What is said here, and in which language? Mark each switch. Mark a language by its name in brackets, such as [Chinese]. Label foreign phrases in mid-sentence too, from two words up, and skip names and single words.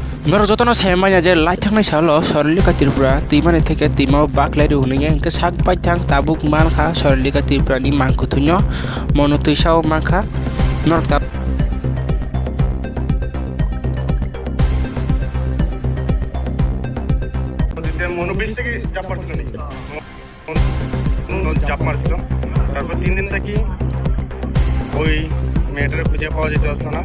[Kok Borok] मेरे जतन सायमाया जे लाइथांनाय साल सरलिका त्रिपुरा तिमानि थेके तिमाव बाकलारि हुनैया इंके साक पाइथां ताबुक मानखा सरलिका त्रिपुरानि मांखुथुन्य मनुतैसाव मानखा नरता [Bangla] মনোবিশ থেকে চাপ মারছিল চাপ মারছিল তারপর 3 দিন থেকে ওই মেয়েটারে খুঁজে পাওয়া যেতে আসতো না।